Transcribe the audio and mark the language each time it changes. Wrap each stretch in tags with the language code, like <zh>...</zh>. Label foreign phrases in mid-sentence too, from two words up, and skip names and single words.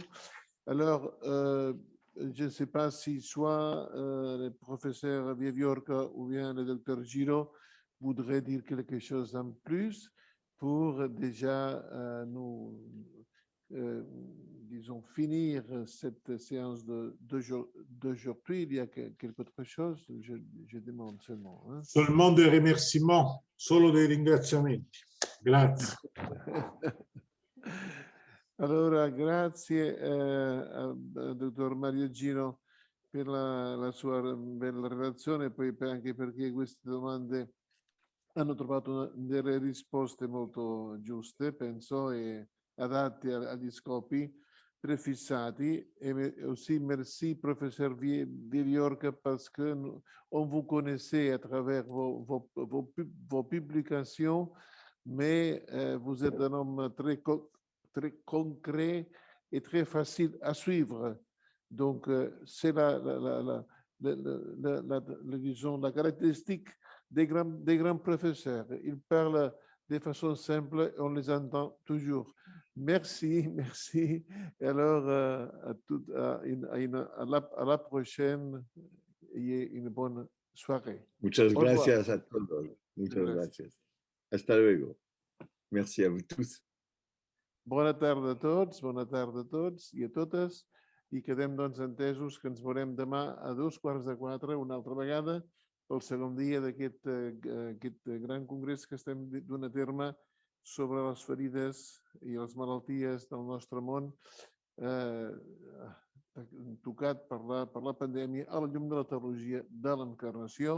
<fr>Alors, je ne sais pas si soit le professeur Vieviorca ou bien le docteur Giro voudrait dire quelque chose en plus pour déjà disons, finir cette séance d'aujourd'hui. Il y a quelque autre chose? Je demande seulement. Seulement dei remerciements,</fr> <it>solo dei ringraziamenti. Grazie. Allora, grazie al dottor Mario Giro per la sua bella relazione, poi anche perché queste domande hanno trovato delle risposte molto giuste, penso, e adatte agli scopi prefissati.</it> <fr>Et aussi merci, professeur Villorca, parce que on vous connaissait à travers vos publications, mais vous êtes un homme très concret et très facile à suivre. Donc, c'est disons, la caractéristique des grands professeurs. Ils parlent de façon simple et on les entend toujours. Merci, merci. Et alors, à la prochaine et une bonne soirée.</fr> <es>Muchas</es> <fr>Au revoir.</fr> <es>gracias a todos. Muchas gracias. Hasta luego.</es> <fr>Merci à vous tous.</fr> <ca>Bona tarda a tots i a totes, i quedem doncs entesos que ens veurem demà a 3:15 una altra vegada pel segon dia d'aquest gran congrés que estem duent a terme sobre les ferides i les malalties del nostre món tocat per la pandèmia a la llum de la teologia de l'encarnació.</ca>